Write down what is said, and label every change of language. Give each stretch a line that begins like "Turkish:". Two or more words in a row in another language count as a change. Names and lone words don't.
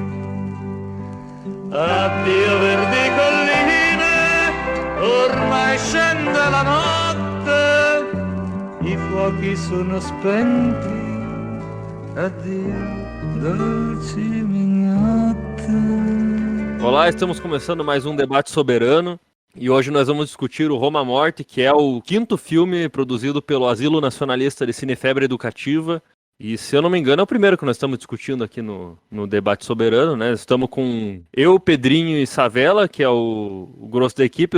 Italian: Addio verdi colline, ormai scende la notte, i fuochi sono spenti, addio dolci mignotte.
Portuguese: Olá, estamos começando mais um debate soberano e hoje nós vamos discutir o Roma Morte, que é o quinto filme produzido pelo Asilo Nacionalista de Cinefebre Educativa. E, se eu não me engano, é o primeiro que nós estamos discutindo aqui no debate soberano, né? Estamos com eu, Pedrinho e Savela, que é o grosso da equipe.